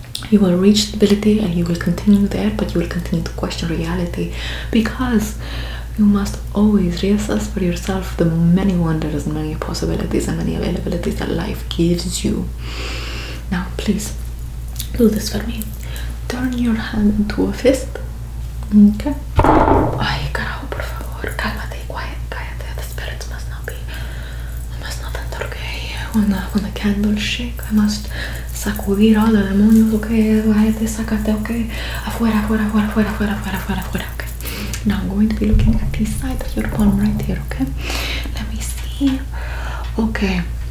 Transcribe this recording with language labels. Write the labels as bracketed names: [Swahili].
[English] You will reach stability and you will continue there, but you will continue to question reality, because you must always reassess for yourself the many wonders and many possibilities and many availabilities that life gives you. Now, please do this for me. Turn your hand into a fist. Okay? [Spanish] Ay, carajo, por favor, cálmate, cállate. [English] The spirits must not enter, okay? When the candles shake, I must sacudir all the demonios, okay? [Spanish] Cállate, sácate, okay? Afuera, okay? [English] Now I'm going to be looking at this side of your palm right here, okay? Let me see. Okay.